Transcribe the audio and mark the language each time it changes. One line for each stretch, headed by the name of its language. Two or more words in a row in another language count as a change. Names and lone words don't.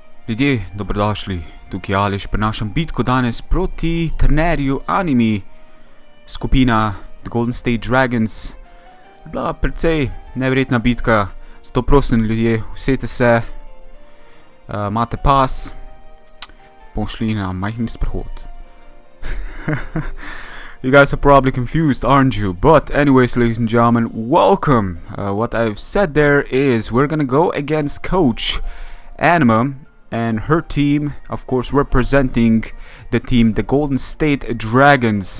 Slovenian: Ljudje, dobrodošli, tukaj je Aleš, prenašam bitko danes proti trenerju Animi. Skupina The Golden State Dragons je bila precej neverjetna bitka, zato prosim ljudje, usedite se, imate pas, bomo šli na majhni sprehod.
English: You guys are probably confused, aren't you? But anyways, ladies and gentlemen, welcome. What I've said there is we're gonna go against Coach Anima and her team, of course, representing the team, the Golden State Dragons.